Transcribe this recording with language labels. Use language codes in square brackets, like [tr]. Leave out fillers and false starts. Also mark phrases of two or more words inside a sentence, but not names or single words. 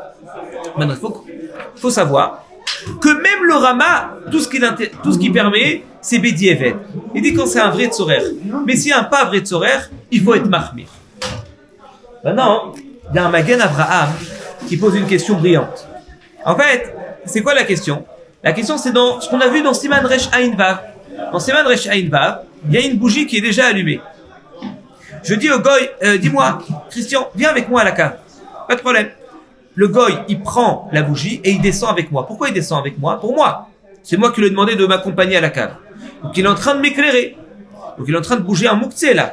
[fr] Maintenant, il faut savoir que même le Rama, tout ce qui permet, c'est Bedi Eved. Il dit quand c'est un vrai tzorer. Mais s'il y a un pas vrai tzorer, il faut être mahmir. Maintenant, il y a un Magen Avraham qui pose une question brillante. En fait, c'est quoi la question? La question, c'est dans ce qu'on a vu dans [he] סימן ריש עין וו. [fr] Dans [he] סימן ריש עין וו, [fr] il y a une bougie qui est déjà allumée. Je dis au goy, dis-moi, Christian, viens avec moi à la cave. Pas de problème. Le goy, il prend la bougie et il descend avec moi. Pourquoi il descend avec moi? Pour moi. C'est moi qui lui ai demandé de m'accompagner à la cave. Donc il est en train de m'éclairer. Donc il est en train de bouger un mouktsé là.